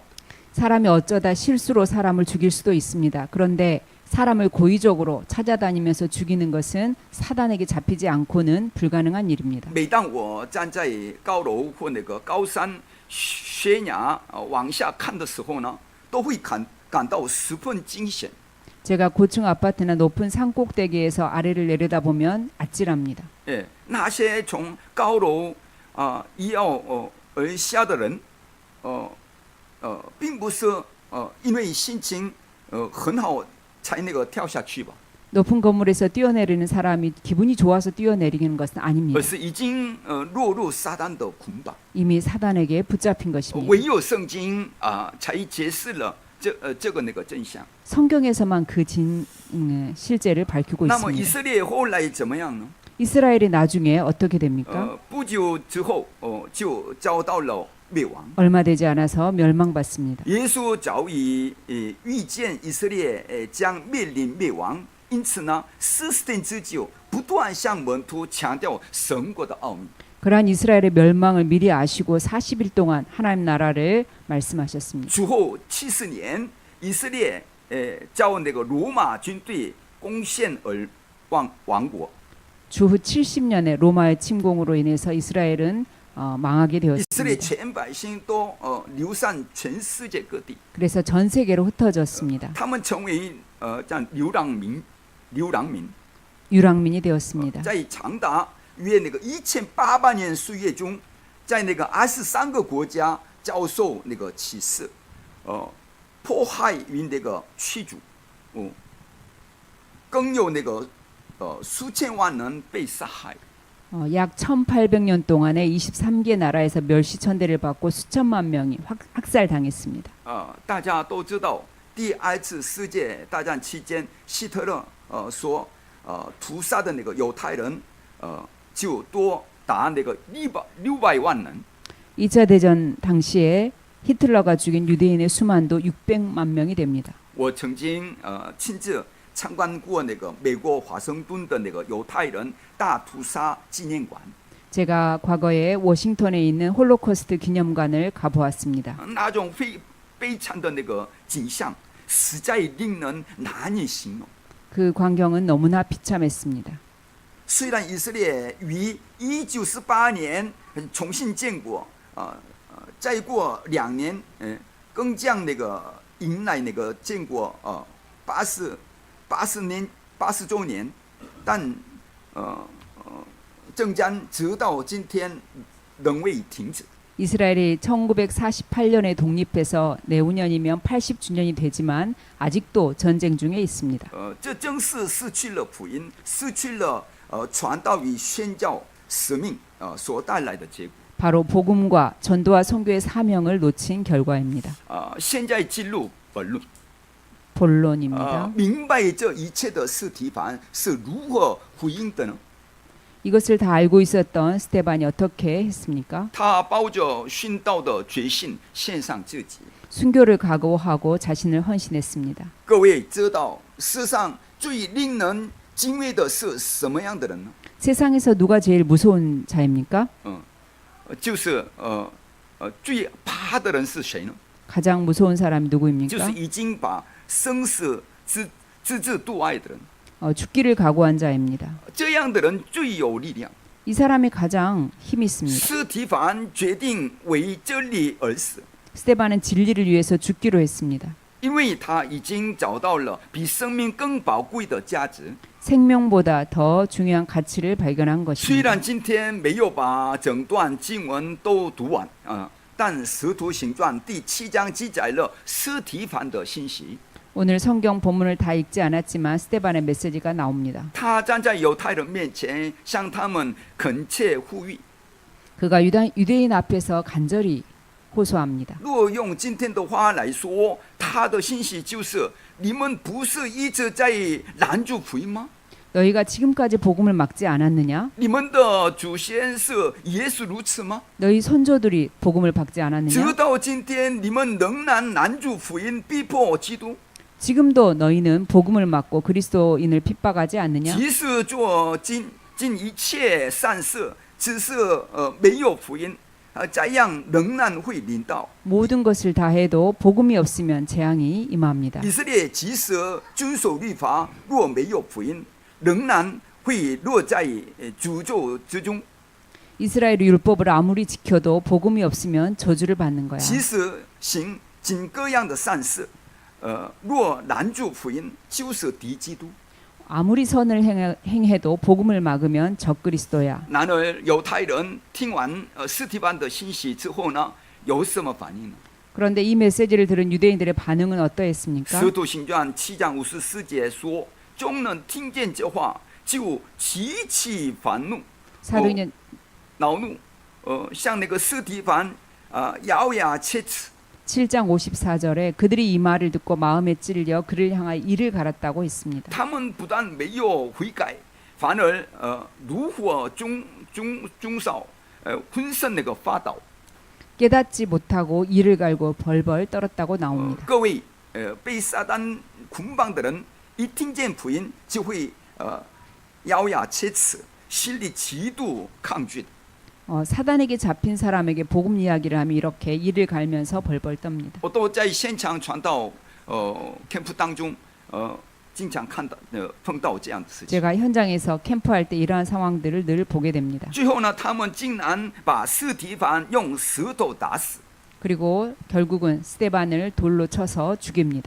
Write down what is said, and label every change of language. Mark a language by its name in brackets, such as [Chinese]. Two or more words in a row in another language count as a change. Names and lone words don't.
[Korean] 사람이 어쩌다 실수로 사람을 죽일 수도 있습니다. 그런데 사람을 고의적으로 찾아다니면서 죽이는 것은 사단에게 잡히지 않고는 불가능한 일입니다. [Chinese] 每当我站在高楼或那个高山悬崖往下看的时候呢，都会感到十分惊险。 [Korean] 제가 고층 아파트나 높은 산 꼭대기에서 아래를 내려다보면 아찔합니다. [Chinese] 那些从高楼一跃而下的人，并不是因为心情很好才那个跳下去吧， [Korean] 높은 건물에서 뛰어내리는 사람이 기분이 좋아서 뛰어내리는 것은 [Chinese] 而 [Korean] 아닙니다. [Chinese] 是已经落入撒旦的捆绑。 [Korean] 이미 사단에게 붙잡힌 것입니다. [Chinese] 唯有圣经才解释了这个那个真相。 [Korean] 성경에서만 그 실제를 밝히고 [Chinese] 那么以 [Korean] 있습니다. [Chinese] 色列后来怎么样呢？ [Korean] 이스라엘이 나중에 어떻게 됩니까? [Chinese] 不久之后就遭到了灭亡。 [Korean] 얼마 되지 않아서 멸망받습니다. [Chinese] 耶稣早已预见以色列将面临灭亡，因此呢，40天之久不断向门徒强调神国的奥秘。 [Korean] 그러한 이스라엘의 멸망을 미리 아시고 40일 동안 하나님 나라를 말씀하셨습니다. [Chinese] 主后70年，以色列遭那个罗马军队攻陷而亡国。 [Korean] 주후 70년에 로마의 침공으로 인해서 이스라엘은 망하게 以色列 되었습니다. [Chinese] 全百姓都流散全世界各地， [Korean] 그래서 전 세계로 흩어졌습니다. [Chinese] 他们成为这样流浪民。 [Korean] 유랑민이 되었습니다. [Chinese] 在长达约那个1800年岁月中，在那个23个国家遭受那个歧视，迫害与那个驱逐，更有那个数千万人被杀害。 [Korean] 약 1800년 동안에 23개 나라에서 멸시천대를 받고 수천만 명이 학살당했습니다. [Chinese] 大家都知道，第2次世界大战期间，希特勒所屠杀的那个犹太人，就多达那个600万人。 [Korean] 2차 대전 당시에 히틀러가 죽인 유대인의 수만도 600만 명이 됩니다. [Chinese] 我曾经亲自参观过那个美国华盛顿的那个犹太人大屠杀纪念馆， [Korean] 제가 과거에 워싱턴에 있는 홀로코스트 기념관을 가보았습니다. [Chinese] 那种悲惨的那个景象，实在令人难以形容。 [Korean] 그 광경은 너무나 비참했습니다. [Chinese] 虽然以色列于1948年重新建国，再过2年，更将那个迎来那个建国80周年，但征战直到今天仍未停止。 [Korean] 이스라엘이 1948년에 독립해서 내후년이면 80주년이 되지만 아직도 전쟁 중에 있습니다. [Chinese] 这正是失去了福音，失去了传道与宣教使命所带来的结果。 [Korean] 바로 복음과 전도와 선교의 사명을 놓친 결과입니다. [Chinese] 现在进入本论。 [Korean] 본론입니다. [Chinese] 明白这一切的司提反是如何回应的呢？ [Korean] 이것을 다 알고 있었던 스테반이 어떻게 했습니까? [Chinese] 他抱着殉道的决心献上自己。 [Korean] 순교를 각오하고 자신을 헌신했습니다. [Chinese] 各位知道世上最令人敬畏的是什么样的人呢？ [Korean] 세상에서 누가 제일 무서운 자입니까? [Chinese] 就是最怕的人是谁呢？ [Korean] 가장 무서운 사람이 [Chinese] 就 [Korean] 누구입니까? [Chinese] 是已经把生死置之度外的人。 [Korean] 죽기를 각오한 자입니다. [Chinese] 这样的人最有力量。 [Korean] 이 사람이 가장 힘이 있습니다. [Chinese] 司提反决定为真理而死， [Korean] 스테반은 진리를 위해서 죽기로 했습니다. [Chinese] 因为他已经找到了比生命更宝贵的价值。 [Korean] 생명보다 더 중요한 가치를 발견한 [Chinese] 虽 [Korean] 것입니다. [Chinese] 然今天没有把整段经文都读完但《使徒行传》第7章记载了司提反的信息。 [Korean] 오늘 성경 본문을 다 읽지 않았지만 스테반의 메시지가 나옵니다. [Chinese] 他站在犹太人面前，向他们恳切呼吁。 [Korean] 그가 유대인 앞에서 간절히 호소합니다. [Chinese] 若用今天的话来说，他的信息就是：你们不是一直在拦住福音吗？ [Korean] 너희가 지금까지 복음을 막지 않았느냐? [Chinese] 你们的祖先是也是如此吗？ [Korean] 너희 선조들이 복음을 받지 않았느냐? [Chinese] 直到今天，你们仍然拦住福音，逼迫基督。 [Korean] 지금도 너희는 복음을 막고 그리스도인을 핍박하지 않느냐? [Chinese] 即使做尽一切善事，只是没有福音，这样仍然会临到。 [Korean] 모든 것을 다 해도 복음이 없으면 재앙이 임합니다. [Chinese] 以色列即使遵守律法，若没有福音，仍然会落在诅咒之中。 [Korean] 이스라엘 율법을 아무리 지켜도 복음이 없으면 저주를 받는 거야. [Chinese] 即使行尽各样的善事，若拦住福音，就是敌基督。 [Korean] 아무리 선을 행해도 복음을 막으면 적그리스도야. [Chinese] 然而犹太人听完司提反的信息之后呢，有什么反应呢？ [Korean] 그런데 이 메시지를 들은 유대인들의 반응은 어떠했습니까? [Chinese] 使徒行传7章54节说，众人听见这话，就极其烦怒， 사도행전 恼怒，向那个司提反咬牙切齿。 [Korean] 7장 54절에 그들이 이 말을 듣고 마음에 찔려 그를 향하여 이를 갈았다고 했습니다. [Chinese] 他们不但没有悔改，反而如火中烧，浑身那个发抖。 [Korean] 깨닫지 못하고 이를 갈고 벌벌 떨었다고 나옵니다. [Chinese] 各位，被撒旦捆绑的人，一听见福音就会咬牙切齿，心里极度抗拒。 [Korean] 사단에게 잡힌 사람에게 복음 이야기를 하면 이렇게 이를 갈면서 벌벌 떱니다. [Chinese] 我都在现场传道캠프当中经常看到碰到这样的事情。 [Korean] 제가 현장에서 캠프할 때 이러한 상황들을 늘 보게 됩니다. [Chinese] 最后呢，他们竟然把司提反用石头打死。 [Korean] 그리고 결국은 스테반을 돌로 쳐서 죽입니다.